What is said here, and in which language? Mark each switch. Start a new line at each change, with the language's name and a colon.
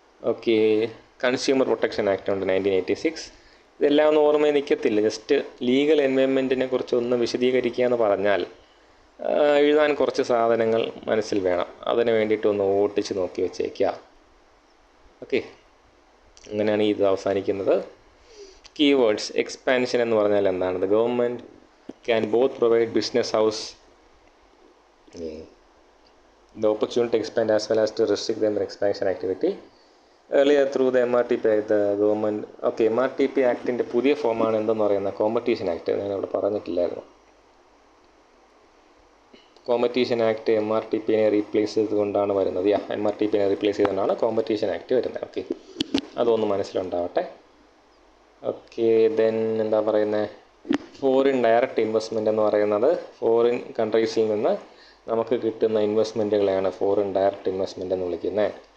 Malayalam: Okay, consumer protection act ഉണ്ട് 1986. ഇതെല്ലാം ഒന്നും ഓർമ്മയിൽ നിൽക്കത്തില്ല. ജസ്റ്റ് ലീഗൽ എൻവയൺമെൻറ്റിനെ കുറിച്ച് ഒന്ന് വിശദീകരിക്കുക എന്ന് പറഞ്ഞാൽ എഴുതാൻ കുറച്ച് സാധനങ്ങൾ മനസ്സിൽ വേണം. അതിന് വേണ്ടിയിട്ട് ഒന്ന് ഓട്ടിച്ച് നോക്കി വെച്ചേക്കുക. ഓക്കെ, അങ്ങനെയാണ് ഇത് അവസാനിക്കുന്നത്. കീവേഡ്സ്. എക്സ്പാൻഷൻ എന്ന് പറഞ്ഞാൽ എന്താണ്?
English: The government can both provide business house the opportunity to expand as well as to restrict them in expansion activity. Earlier through the MRTP Act, the government, okay,
Malayalam: MRTP ആക്ടിൻ്റെ പുതിയ ഫോമാണ് എന്തെന്ന് പറയുന്നത് competition act. ഞാനവിടെ പറഞ്ഞിട്ടില്ലായിരുന്നു. Competition act MRTPനെ replace ചെയ്തുകൊണ്ടാണ് വരുന്നത്. MRTPനെ replace ചെയ്തുകൊണ്ടാണ് competition act വരുന്നത്. Okay, അതൊന്ന് മനസ്സിലുണ്ടാവട്ടെ. ഓക്കെ, ദെൻ എന്താ പറയുന്നത്, ഫോറിൻ ഡയറക്റ്റ് ഇൻവെസ്റ്റ്മെൻറ്റ് എന്ന് പറയുന്നത് ഫോറിൻ കൺട്രീസിൽ നിന്ന് നമുക്ക് കിട്ടുന്ന ഇൻവെസ്റ്റ്മെൻറ്റുകളെയാണ് ഫോറിൻ ഡയറക്റ്റ് ഇൻവെസ്റ്റ്മെൻറ്റ് എന്ന് വിളിക്കുന്നത്.